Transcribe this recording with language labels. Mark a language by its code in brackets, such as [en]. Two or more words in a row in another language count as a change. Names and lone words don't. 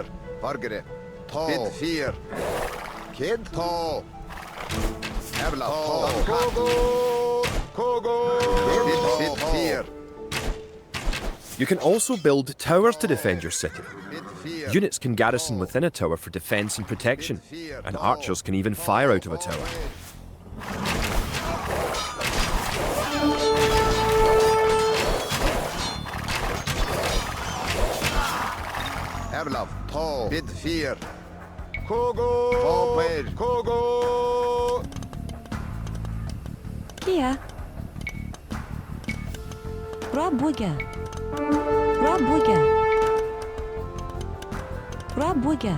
[en] Forgere, bit fear. Kid, toe. Erla, toe. Kogo. Bit fear. You can also build towers to defend your city. Bit fear. Units can garrison within a tower for defense and protection, and archers can even fire out of a tower. Erlaf, toe. Bit fear. Kogo. Open. Kogo. Kia. Rabuga. Rabuga. Rabuga.